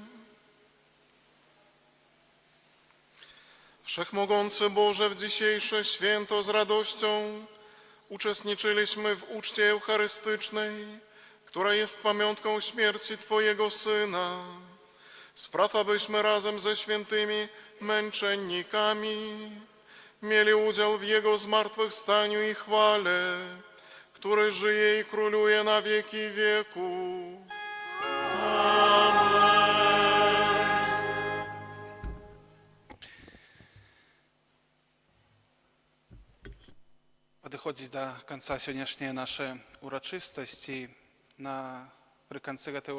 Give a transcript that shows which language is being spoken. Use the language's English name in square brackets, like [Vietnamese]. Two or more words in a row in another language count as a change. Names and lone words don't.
[Polish] Wszechmogący Boże, w dzisiejsze święto z radością uczestniczyliśmy w uczcie eucharystycznej, która jest pamiątką śmierci Twojego Syna. Spraw, abyśmy razem ze świętymi męczennikami mieli udział w Jego zmartwychwstaniu i chwale, który żyje i króluje na wieki wieków. [Belarusian] Падыходзіць да канца сённяшняя наша урачыстасць, і пры канцы гэтай